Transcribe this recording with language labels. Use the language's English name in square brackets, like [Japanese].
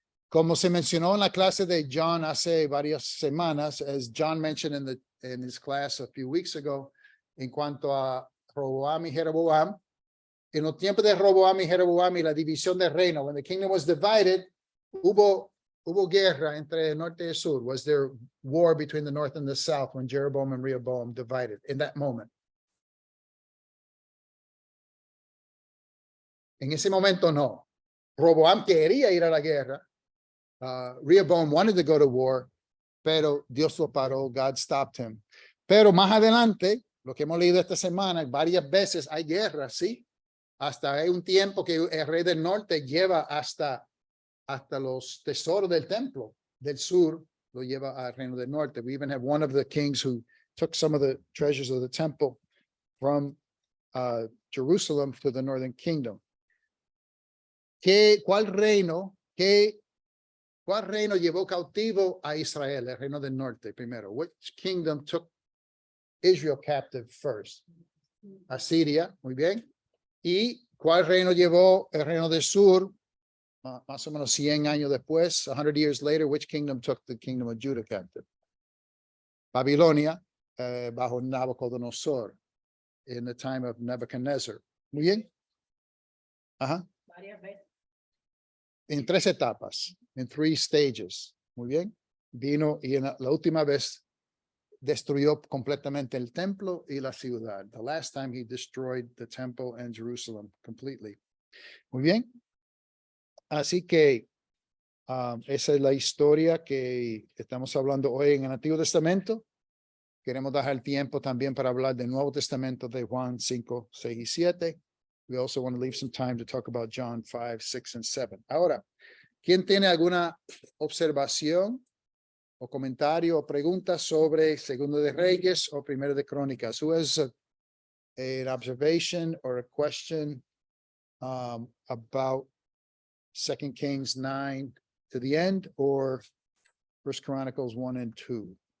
[Spanish] Como se mencionó en la clase de John hace varias semanas, [English] as John mentioned in his class a few weeks ago, [Spanish] en cuanto a Roboam y Jeroboam, en los tiempos de Roboam y Jeroboam y la división del reino, [English] when the kingdom was divided, [Spanish] hubo guerra entre el norte y el sur. [English] Was there war between the north and the south when Jeroboam and Rehoboam divided in that moment? [Spanish] En ese momento no. Roboam quería ir a la guerra. [English] Rehoboam wanted to go to war, [Spanish] pero Dios lo paró. [English] God stopped him. [Spanish] Pero más adelante, lo que hemos leído esta semana, varias veces hay guerra, ¿sí? Hasta hay un tiempo que el rey del norte lleva hasta los tesoros del templo del sur, lo lleva al reino del norte. [English] We even have one of the kings who took some of the treasures of the temple from Jerusalem to the northern kingdom. [Spanish] ¿Cuál reino llevó cautivo a Israel, el reino del norte primero? [English] Which kingdom took Israel captive first? [Spanish] Asiria, muy bien. ¿Y cuál reino llevó el reino del sur? Más o menos 100 años después, [English] 100 years later, which kingdom took the kingdom of Judah captive? [Spanish] Babilonia, bajo Nabucodonosor, [English] in the time of Nebuchadnezzar. [Spanish] Muy bien. Ajá. Varias veces. En 3 etapas, [English] in 3 stages. [Spanish] Muy bien. Vino y en la última vez destruyó completamente el templo y la ciudad. [English] The last time he destroyed the temple and Jerusalem completely. [Spanish] Muy bien. Así que esa es la historia que estamos hablando hoy en el Antiguo Testamento. Queremos dejar el tiempo también para hablar del Nuevo Testamento de Juan 5, 6 y 7. [English] We also want to leave some time to talk about John 5, 6 and 7. [Spanish] Ahora, ¿quién tiene alguna observación o comentario o pregunta sobre Segundo de Reyes o Primero de Crónicas? [English] Who has an observation or a question about 2 Kings 9 to the end or 1 Chronicles 1 and 2?